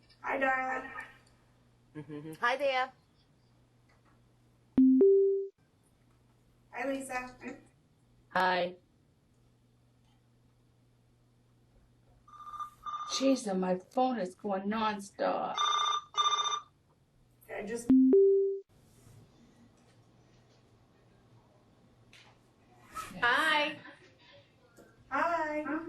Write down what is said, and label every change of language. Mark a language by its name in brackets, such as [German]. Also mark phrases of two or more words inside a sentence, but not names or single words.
[English] Hi, Darla. Hi there. Hi, Lisa. Hi. Jeez, my phone is going nonstop. I just. Hi. Hi.